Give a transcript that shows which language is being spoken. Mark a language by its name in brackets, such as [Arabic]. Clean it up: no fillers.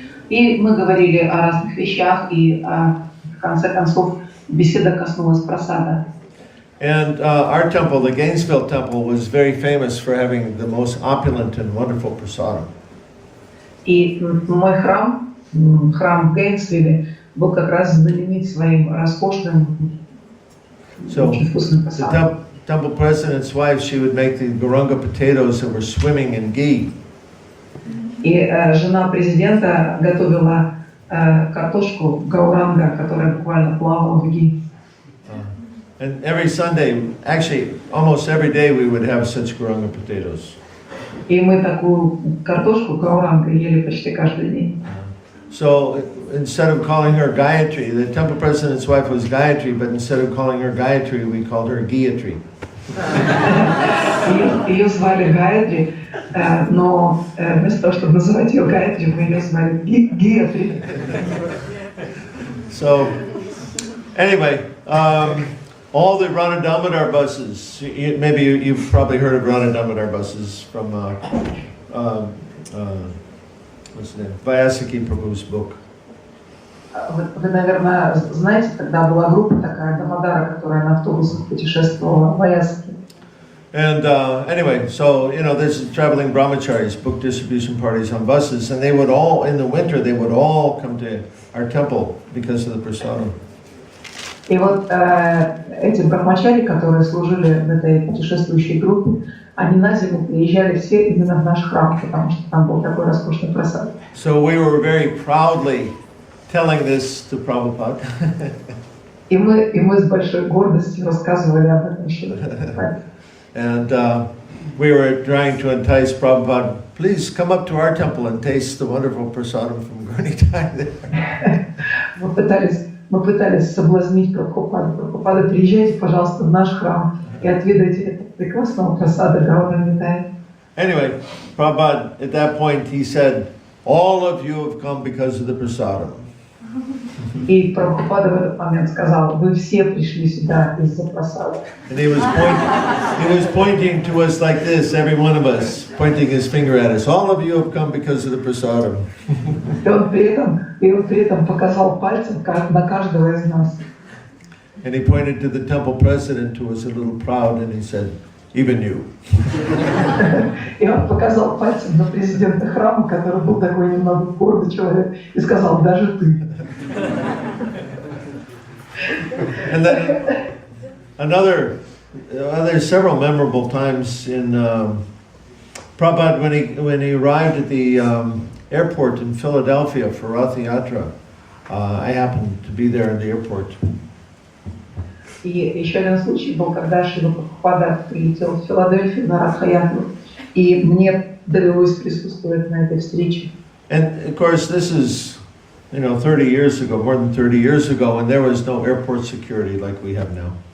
[Russian] И мы говорили о разных вещах, и в конце концов беседа коснулась прасада. [English] And our temple, the Gainesville Temple, was very famous for having the most opulent and wonderful prasadam. [Russian] И мой храм в Гейнсвилле, был как раз знаменит своим роскошным, очень вкусным прасадом. [English] The temple president's wife, she would make the Guranga potatoes that were swimming in ghee. [Russian] И жена президента готовила картошку гауранга, которая буквально плавала в ги. [English] And every Sunday, actually almost every day, we would have such Guranga potatoes. [Russian] И мы такую картошку гауранга ели почти каждый день. [English] So instead of calling her Gayatri, the temple president's wife was Gayatri, but instead of calling her Gayatri, we called her Gayatri. [Russian] Ее звали Гайатри, но вместо того, чтобы называть ее Гайатри, мы ее звали Гиатри. [English] So anyway, all the Radha Damodar buses, maybe you've probably heard of Radha Damodar buses from what's the name? Vyasaki Prabhu's book. [Russian] Вы, наверное, знаете, тогда была группа такая, Дамодара, которая на автобусах путешествовала в Ваясаки. [English] And anyway, so, you know, there's traveling brahmacharis, book distribution parties on buses, and they would all, in the winter, they would all come to our temple because of the prasadam. [Russian] И вот эти брахмачари, которые служили в этой путешествующей группе, они на зиму приезжали все именно в наш храм, потому что там был такой роскошный просад. [English] So we were very proudly telling this to Prabhupada. [Russian] И мы с большой гордостью рассказывали об этом еще. [English] And we were trying to entice Prabhupada, please come up to our temple and taste the wonderful prasadam from Gaurnitai there. [Russian] Мы пытались соблазнить Прабхупаду. Прабхупада, приезжайте, пожалуйста, в наш храм и отведайте этого прекрасного прасада Гаурниtai. [English] Anyway, Prabhupada, at that point, he said, all of you have come because of the prasadam. [Russian] И Прабхупада в этот момент сказал, вы все пришли сюда из-за прасада. [English] And he was pointing to us like this, every one of us, pointing his finger at us. All of you have come because of the prasadam. [Russian] И он при этом показал пальцем на каждого из нас. [English] And he pointed to the temple president, who was a little proud, and he said, even you. [Russian] И он показал пальцем на президента храма, который был такой немного гордый человек, и сказал, даже ты. [English] And then there's several memorable times in Prabhupada when he arrived at the airport in Philadelphia for Rath Yatra. I happened to be there in the airport. [Russian] И еще один случай был, когда Шрила Прабхупада прилетел в Филадельфию на Радха-ятру, и мне довелось присутствовать на этой встрече. [English] And of course, this is, 30 years ago, more than 30 years ago, when there was no airport security like we have now.